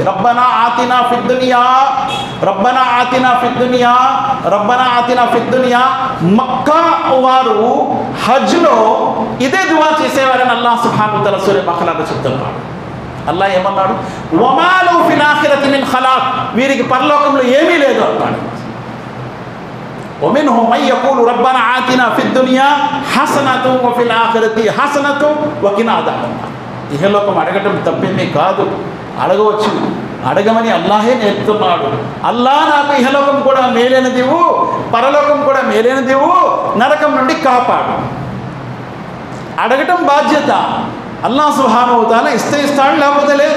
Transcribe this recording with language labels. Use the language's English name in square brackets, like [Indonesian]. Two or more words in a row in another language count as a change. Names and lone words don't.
[Arabic] ربنا آتنا في الدنيا. [Telugu] మక్కా వారు హజ్లో ఇదే దువా చేసేవారని అల్లాహ్ [Arabic] سبحانه وتعالى [Telugu] సూరా బఖరాలో చెప్తున్నాడు. అల్లాహ్ ఏమన్నాడు? [Arabic] وما له في الآخرة من خلاق. [Telugu] వీరికి పరలోకంలో ఏమీ లేదు అన్నాడు. [Arabic] ومنهم من يقول ربنا آتنا في الدنيا حسنة وفي الآخرة حسنة وقنا عذاب النار. [Telugu] ఇహలోకం అడగటం తప్పేమీ కాదు, అడగవచ్చు. అడగమని అల్లాహే నేర్పుతున్నాడు. అల్లాహ్ నాకు ఇహలోకం కూడా మేలైనదివు, పరలోకం కూడా మేలైనదివు, నరకం నుండి కాపాడు. అడగటం బాధ్యత. అల్లాహ్ [Arabic] سبحانه وتعالى [Telugu] ఇస్తే ఇస్తాడు, లేకపోతే లేదు.